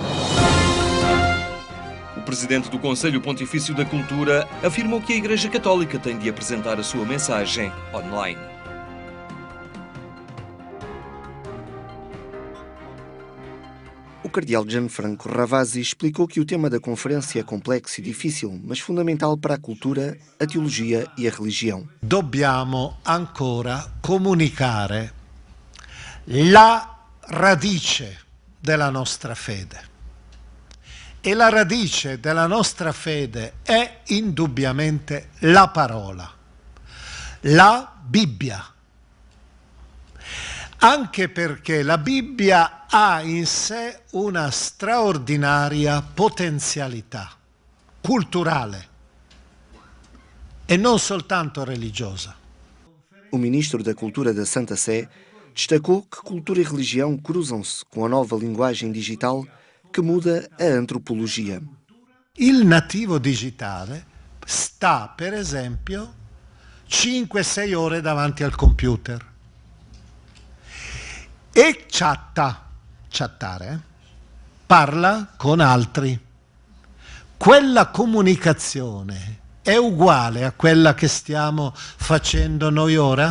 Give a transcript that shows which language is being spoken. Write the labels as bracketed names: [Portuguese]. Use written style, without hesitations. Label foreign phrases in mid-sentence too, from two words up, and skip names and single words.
[Portuguese] O presidente do Conselho Pontifício da Cultura afirmou que a Igreja Católica tem de apresentar a sua mensagem online. O cardeal Gianfranco Ravasi explicou que o tema da conferência é complexo e difícil, mas fundamental para a cultura, a teologia e a religião. [Italian] Dobbiamo ancora comunicare la radice della nostra fede. E la radice della nostra fede è indubbiamente la parola, la Bibbia. Anche perché la Bibbia ha in sé una straordinaria potenzialità culturale e non soltanto religiosa. [Portuguese] O ministro da Cultura da Santa Sé destacou que cultura e religião cruzam-se com a nova linguagem digital que muda a antropologia. [Italian] Il nativo digitale sta, per esempio, 5-6 ore davanti al computer e chattare, parla con altri. Quella comunicazione è uguale a quella che stiamo facendo noi ora?